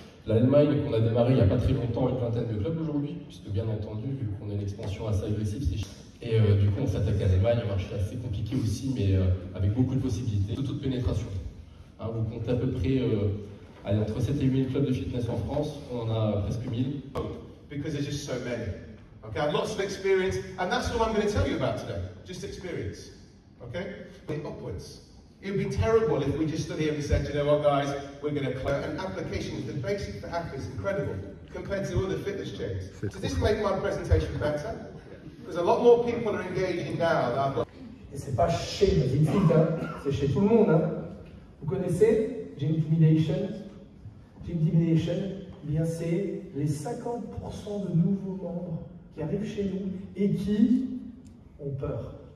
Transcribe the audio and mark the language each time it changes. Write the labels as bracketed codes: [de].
[fr] L'Allemagne, qu'on a démarré il n'y a pas très longtemps, une vingtaine de clubs aujourd'hui, puisque bien entendu, vu qu'on a une expansion assez agressive, c'est... Et du coup, on s'attaque à l'Allemagne, un marché assez compliqué aussi, mais avec beaucoup de possibilités. De toute pénétration. Hein, vous comptez à peu près entre 7 et 8 000 clubs de fitness en France, on en a presque 1000. [en] Because there's just so many. Okay, I've lots of experience, and that's all I'm going to tell you about today. Just experience. Okay? Upwards. It would be terrible if we just stood here and said, you know what, guys, we're going to close. An application with the basic for app is incredible compared to other fitness chains. Does this make my presentation better? Because a lot more people are engaging now than I've got. [fr] Et c'est pas chez BasicFit, hein, c'est chez tout le monde. Hein. Vous connaissez Gymtimidation? Gymtimidation, eh bien c'est les 50% de nouveaux membres qui arrivent chez nous et qui ont peur.